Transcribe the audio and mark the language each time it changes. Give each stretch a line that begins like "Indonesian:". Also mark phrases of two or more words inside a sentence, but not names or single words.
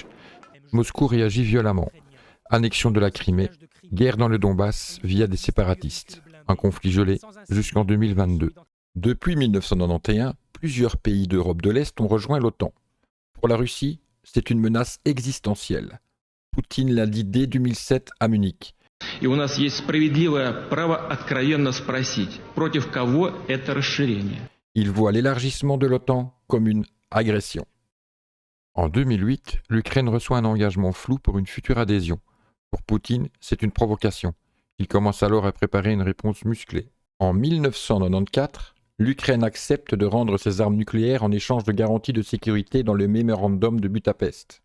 French: Moscou réagit violemment. Annexion de la Crimée, guerre dans le Donbass via des séparatistes. Un conflit gelé jusqu'en 2022. Depuis 1991, plusieurs pays d'Europe de l'Est ont rejoint l'OTAN. Pour la Russie, c'est une menace existentielle. Poutine l'a dit dès 2007 à Munich.
Russian: И у нас есть справедливое право откровенно спросить, против кого это расширение.
French: Il voit l'élargissement de l'OTAN comme une agression. En 2008, l'Ukraine reçoit un engagement flou pour une future adhésion. Pour Poutine, c'est une provocation. Il commence alors à préparer une réponse musclée. En 1994, l'Ukraine accepte de rendre ses armes nucléaires en échange de garanties de sécurité dans le mémorandum de Budapest.